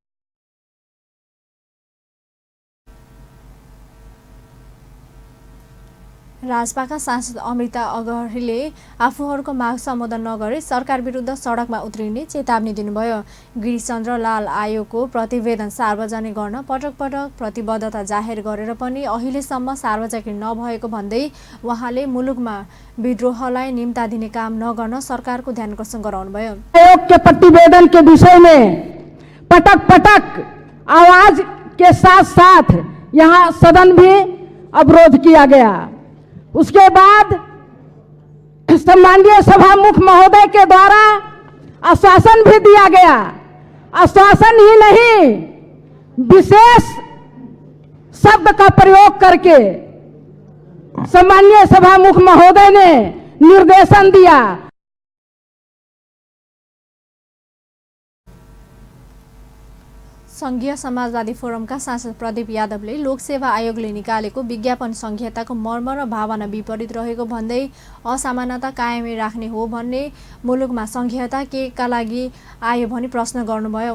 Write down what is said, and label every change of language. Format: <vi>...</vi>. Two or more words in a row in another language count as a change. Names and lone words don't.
<ne>राजपाका सांसद अमृता अग्रहीले आफूहरूको माग सम्बोधन नगरी सरकार विरुद्ध सडकमा उत्रिने चेतावनी दिनुभयो। गिरिशचन्द्र लाल आयोगको प्रतिवेदन सार्वजनिक गर्न पटक पटक प्रतिबद्धता जाहेर गरेर पनि अहिलेसम्म सार्वजनिक नभएको भन्दै उहाँले मुलुकमा विद्रोहलाई निम्ता दिने काम नगर्न सरकारको ध्यानकर्षण गराउनुभयो।</ne> <hi>आयोग के प्रतिवेदन के विषय में</hi> <ne>पटक पटक</ne> <hi>आवाज के साथ साथ यहाँ सदन भी अवरोध किया गया। उसके बाद सम्माननीय सभामुख महोदय के द्वारा आश्वासन भी दिया गया। आश्वासन ही नहीं, विशेष शब्द का प्रयोग करके सम्माननीय सभामुख महोदय ने निर्देशन दिया।</hi> <ne>संघीय समाजवादी फोरमका सांसद प्रदीप यादवले लोकसेवा आयोगले निकालेको विज्ञापन संहिताको मर्म र भावना विपरीत रहेको भन्दै असामान्यता कायमै राख्ने हो भन्ने, मुलुकमा संघीयता केका लागि आयो भनी प्रश्न गर्नुभयो।</ne>